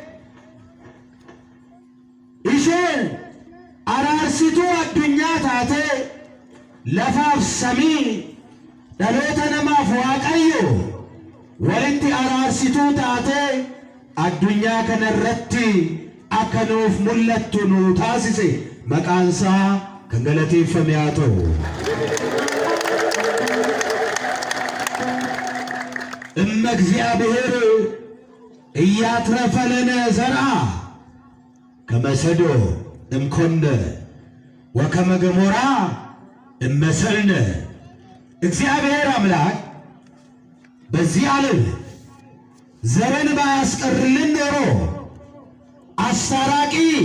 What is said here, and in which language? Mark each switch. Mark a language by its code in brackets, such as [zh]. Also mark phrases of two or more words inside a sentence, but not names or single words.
[om] isheen araarsituu addunyaa taatee lafaaf samii dhaloota namaaf Waaqayyo walitti araarsituu taatee addunyaa kanarratti akka nuuf mul'attu nuu taasise maqaan isaa kan galateeffame haa ta'u. [gez] እመ እግዚአብሔር ኢያትረፈ ለነ ዘርአ ከመ ሰዶም እምኮነ ወከመ ገሞራ እመሰልነ። [am] እግዚአብሔር አምላክ በዚህ ዓለም ዘርን ባያስቀርልን ኖሮ አስታራቂ